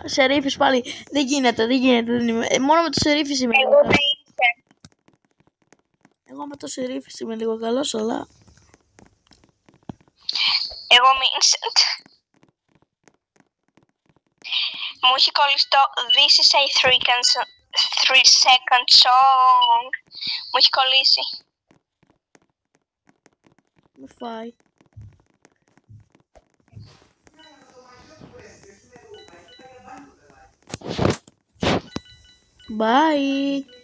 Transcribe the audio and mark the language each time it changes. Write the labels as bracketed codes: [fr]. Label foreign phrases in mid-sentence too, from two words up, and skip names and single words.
[el] Σερίφης πάλι, δεν γίνεται, δεν είμαι. Μόνο με το σερίφης είμαι λίγο καλός. Εγώ με το σερίφης είμαι λίγο καλός, αλλά... Εγώ Vincent. Μου έχει κολλήσει το [en] This is a 3-second song. [el] Μου έχει κολλήσει. Με φάει. Bye.